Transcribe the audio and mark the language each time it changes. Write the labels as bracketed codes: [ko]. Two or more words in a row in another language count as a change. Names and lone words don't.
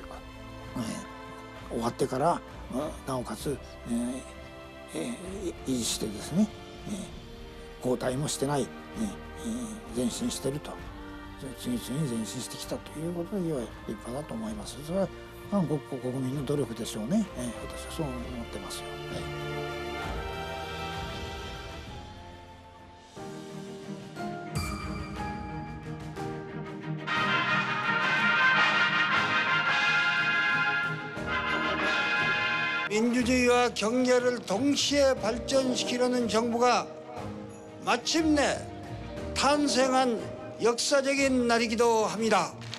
[ja] 終わってからなおかつ維持してですね、後退もしてない、前進していると、次々に前進してきたということでは立派だと思います。それは韓国国民の努力でしょうね。私はそう思ってますよ。 [ko] 민주주의와 경제를 동시에 발전시키려는 정부가 마침내 탄생한 역사적인 날이기도 합니다.